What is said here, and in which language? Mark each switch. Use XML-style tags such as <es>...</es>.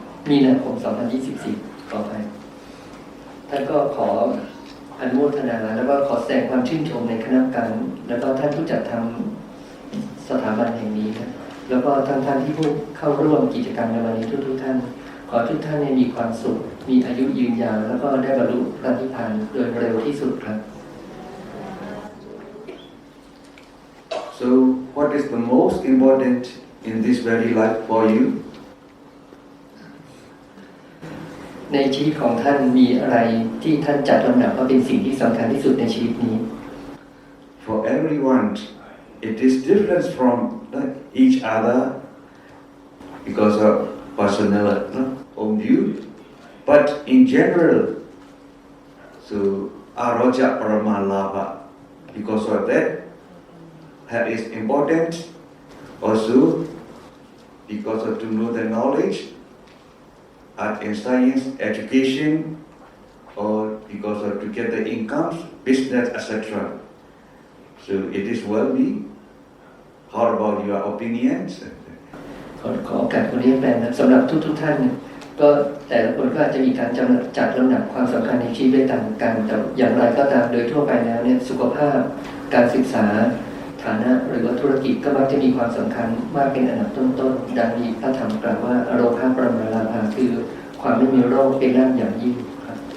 <th>มีนาคม 2024 ต่อไปท่านก็ขออนุโมทนาแล้วก็ขอแสดงความชื่นชมในคณะกรรมการแล้วก็ท่านผู้จัดทำสถาบันแห่งนี้นะแล้วก็ท่านที่ผู้เข้าร่วมกิจกรรมในวันนี้ทุกท่านขอทุกท่านมีความสุขมีอายุยืนยาวแล้วก็ได้บรรลุพระนิพพานโดยเร็วที่สุดครับ</th> <en>So what is the most important in this very life for you?</en> <th>ในชีวิตของท่านมีอะไรที่ท่านจัดลำดับว่าเป็นสิ่งที่สำคัญที่สุดในชีวิตนี้</th> <en>For everyone, it is different from each other because of personal own view. But in general, so araja paramalabha, because of that is important. Also, because of to know the knowledge, art and science, education, or because of to get the income, business, etc. So it is well be. How about your opinions?</en> <th>ขอโอกาสคนนี้แปลนะสำหรับทุกท่านก็แต่ละคนก็อาจจะมีการจัดลำดับความสำคัญในชีวิตได้ต่างกันแต่อย่างไรก็ตามโดยทั่วไปแล้วเนี่ยสุขภาพการศึกษาฐานะหรือว่าธุรกิจก็มักจะมีความสำคัญมากเป็นอันดับต้นๆดังนี้พระธรรมกล่าวว่าอโรคาปรมาลาภาคือความไม่มีโรคเป็นลาภอย่างยิ่งครับ</th>